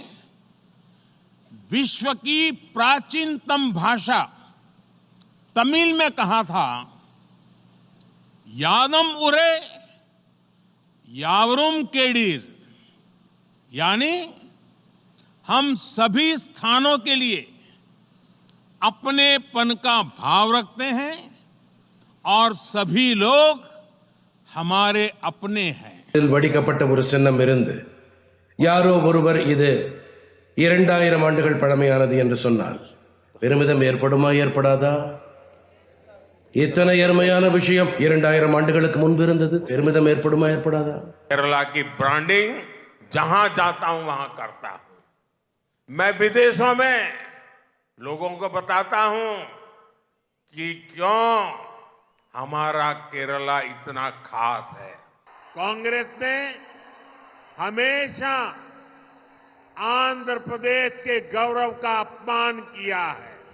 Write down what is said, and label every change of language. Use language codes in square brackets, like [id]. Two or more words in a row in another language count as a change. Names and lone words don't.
[hi] विश्व की प्राचीनतम भाषा तमिल में कहा था, [ta] யாதும் ஊரே யாவரும் கேளிர், [hi] यानी हम सभी स्थानों के लिए अपनेपन का भाव रखते हैं और सभी लोग हमारे अपने हैं. [ta] வடிக்கப்பட்ட ஒரு சின்னம் இருந்து யாரோ ஒருவர் இது 2000 ஆண்டுகள் பழமையானது என்று சொன்னால் பெருமிதம் ஏற்படுமா ஏற்படாதா? இத்தனை அருமையான விஷயம் 2000 ஆண்டுகளுக்கு முன்பு இருந்தது, பெருமிதம் ஏற்படுமா ஏற்படாதா? [hi] केरला की ब्रांडिंग जहां जाता हूं वहां करता हूं. मैं विदेशों में लोगों को बताता हूं कि क्यों हमारा केरला इतना खास है. कांग्रेस ने हमेशा आंध्र प्रदेश के गौरव का अपमान किया है.